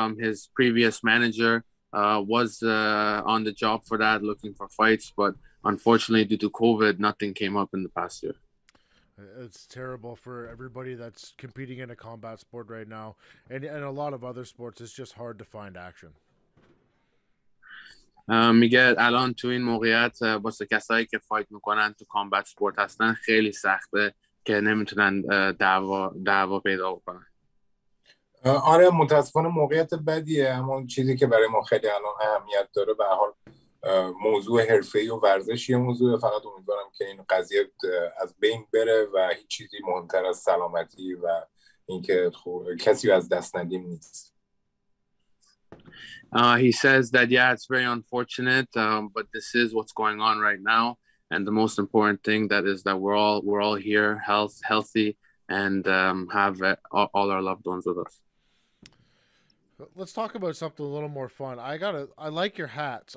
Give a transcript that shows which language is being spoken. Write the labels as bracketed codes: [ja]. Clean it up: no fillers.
[en] His previous manager was on the job for that, looking for fights, but unfortunately, due to COVID, nothing came up in the past year. It's terrible for everybody that's competing in a combat sport right now, and a lot of other sports. It's just hard to find action. [fa] میگه الان تو این موقعیت واسه کسایی که فایت میکنن تو کامبت سپورت هستن خیلی سخته که نمیتونن دعوا پیدا کنن. آره متاسفانه موقعیت بدیه، اما چیزی که برای ما خیلی الان اهمیت داره به هر حال موضوع حرفه‌ای و ورزشی موضوع، فقط امیدوارم که این قضیه از بین بره و هیچ چیزی مهمتر از سلامتی و اینکه کسی از دست ندیم نیست. [en] He says that yeah, it's very unfortunate, but this is what's going on right now, and the most important thing that is that we're all here, healthy, and have all our loved ones with us. Let's talk about something a little more fun. I like your hats.